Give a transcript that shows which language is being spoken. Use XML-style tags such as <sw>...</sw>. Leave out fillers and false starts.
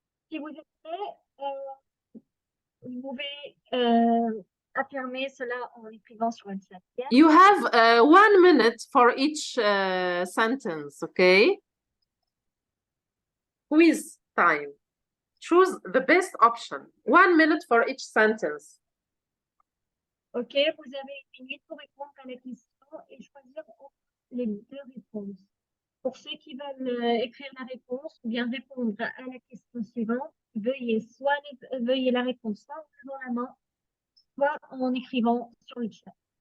<fr>Si vous êtes prêts, vous pouvez affirmer cela en écrivant sur une septième.</fr> <en>You have 1 minute for each sentence, okay? Quiz time. Choose the best option. 1 minute for each sentence.</en> <fr>Ok, vous avez 1 minute pour répondre à la question et choisir les 2 réponses. Pour ceux qui veulent écrire la réponse ou bien répondre à la question suivante, veuillez la réponse soit en levant la main, soit en écrivant sur le chat.</fr>